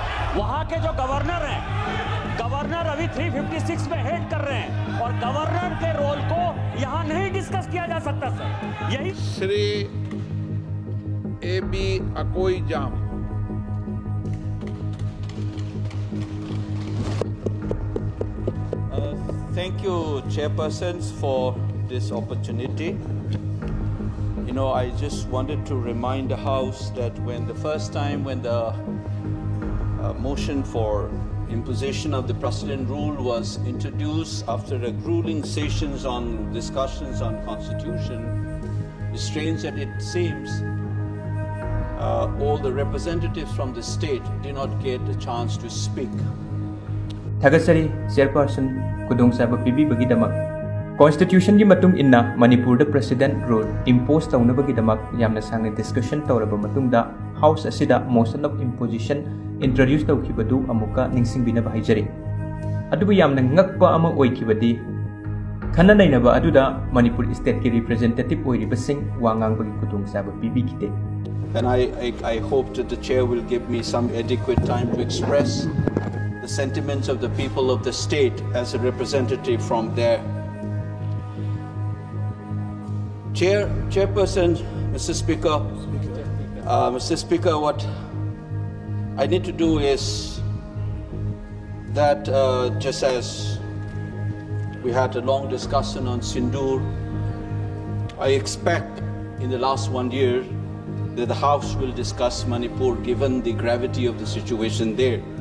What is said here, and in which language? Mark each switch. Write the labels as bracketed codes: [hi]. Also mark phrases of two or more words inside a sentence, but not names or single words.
[hi] वहां के जो गवर्नर हैं, गवर्नर अभी 356 में हेड कर रहे हैं और गवर्नर के रोल को यहां नहीं डिस्कस किया जा सकता सर। यही श्री A.B. Akoijam. [en] Thank you, chairpersons, for this opportunity. You know, I just wanted to remind the House that when the motion for imposition of the precedent rule was introduced after a grueling sessions on discussions on constitution, it's strange that it seems all the representatives from the state did not get a chance to speak. [mni] Thagasari chairperson kudong saba pibi bagi damak constitution gi matung inna Manipur [en] the president rule impose [mni] tauna bagi damak yamna sangni discussion tawraba matung da house asida [en] motion of imposition introduce [mni] tawkibadu amuka ningsing bina bahijari adubu yamna ngakpa ama oikibadi khana nainaba aduda Manipur state ki representative oiriba sing wangang bagi kudong saba pibi kite. [en] And I hope that the chair will give me some adequate time to express the sentiments of the people of the state as a representative from there. Chairperson, Mr. Speaker, what I need to do is that just as we had a long discussion on Sindoor, I expect in the last 1 year that the House will discuss Manipur given the gravity of the situation there.